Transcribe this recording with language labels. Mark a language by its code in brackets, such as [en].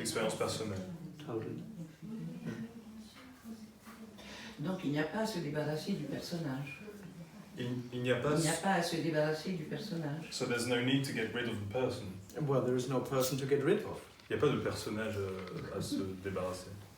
[fr] Expérience personnelle. [en] Totally. [fr] Donc il n'y a pas à se débarrasser du personnage. Il n'y a pas... Il n'y a pas à se débarrasser du personnage. [en] So there's no need to get rid of the person. Well, there is no person to get rid of. [fr] Il n'y a pas de personnage à se débarrasser.